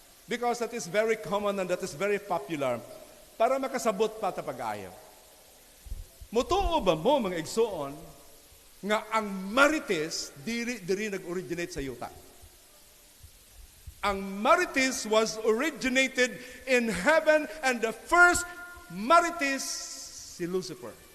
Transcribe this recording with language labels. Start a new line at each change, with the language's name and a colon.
English: Because that is very common and that is very popular.
Cebuano: Para makasabot pa ta pag-ayaw. Mutuo ba mo mga igsoon nga ang Marites diri nag-originate sa yuta?
English: Ang Marites was originated in heaven and the first Marites si Lucifer.